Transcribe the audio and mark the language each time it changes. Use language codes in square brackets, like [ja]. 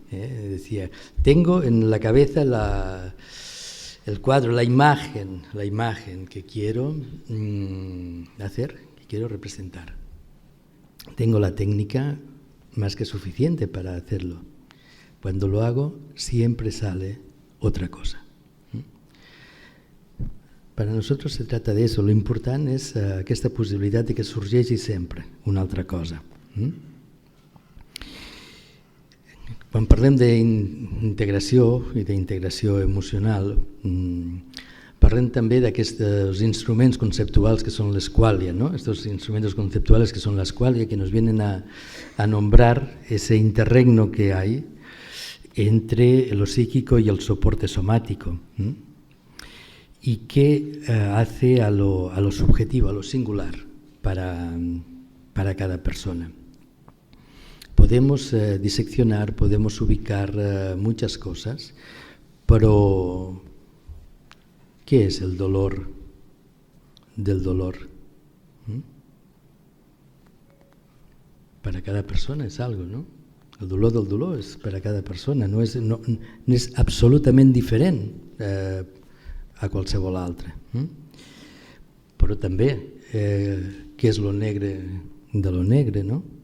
[es] Decía, tengo en la cabeza el cuadro, la imagen que quiero hacer, que quiero representar. Tengo la técnica más que suficiente para hacerlo. Cuando lo hago, siempre sale otra cosa. [ca] Per a nosaltres se trata d'això. L'important és aquesta possibilitat de que sorgeixi sempre una altra cosa. Quan parlem d'integració i d'integració emocional, parlem també d'aquests instruments conceptuals que són l'esqualia, ¿no? [es] Estos instrumentos conceptuales que son la escualia, que nos vienen a nombrar ese interregno que hay entre lo psíquico y el soporte somático, y que hace a lo subjetivo, a lo singular para cada persona. Podemos diseccionar, podemos ubicar muchas cosas, pero ¿qué es el dolor del dolor? Para cada persona es algo, ¿no? [ca] El dolor del dolor és per a cada persona, no és absolutament diferent a qualsevol altre. Però també, què és lo negre de lo negre, no?